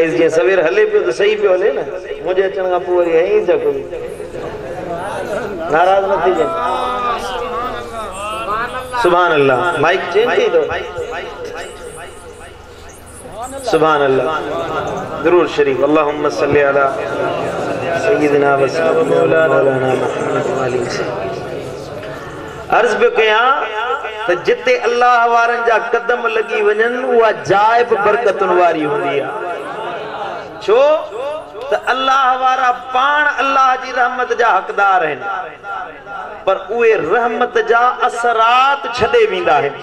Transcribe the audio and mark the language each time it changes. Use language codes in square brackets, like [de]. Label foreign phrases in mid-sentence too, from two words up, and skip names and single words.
[sd] जीअं सवेर हले पियो त सही पियो हले न, मुंहिंजे अचण खां पोइ वरी ऐं जको नाराज़ न थी वञे। [ar] سبحان الله. [en] mic change [sd] कई अथव। [ar] سبحان الله. [sd] दुरूद शरीफ। [ar] اللهم صل على سيدنا ومولانا محمد وآله وسلم. [sd] अर्ज पे कया त जिते अल्लाह वारन जा कदम लगी वञन, उहा जाइ बि बरकतुन वारी हूंदी आहे। छो त अल्लाह वारा पाण अल्लाह जी रहमत जा हक़दार आहिनि, पर उहे रहमत जा असरात छॾे वेंदा आहिनि।